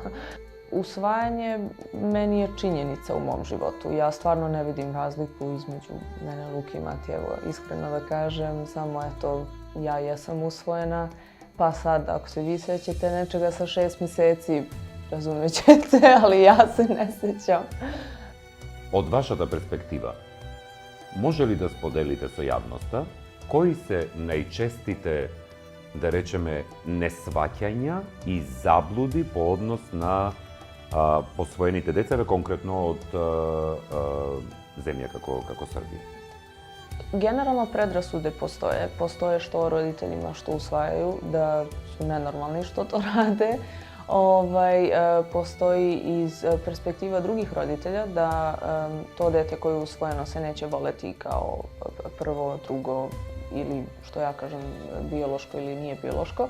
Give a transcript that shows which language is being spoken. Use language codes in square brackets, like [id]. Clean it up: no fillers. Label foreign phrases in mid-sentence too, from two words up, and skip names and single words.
[sr] Usvajanje meni je činjenica u mom životu. Ja stvarno ne vidim razliku između mene, Luke i Matijevo. Iskreno da kažem, samo eto, ja jesam usvojena, pa sad ako se vi sećate nečega sa 6 meseci, razumjet ćete, ali ja se ne sećam. [mk] Од вашата перспектива, може ли да споделите со јавноста кои се најчестите, да речеме, несваќања и заблуди по однос на посвоените деца, конкретно од земја како Србија? [sr] Generalno predrasude postoje. Postoje što roditeljima što usvajaju, da su nenormalni što to rade. Postoji iz perspektiva drugih roditelja da to dete koje je usvojeno se neće voleti kao prvo, drugo ili što ja kažem biološko ili nije biološko.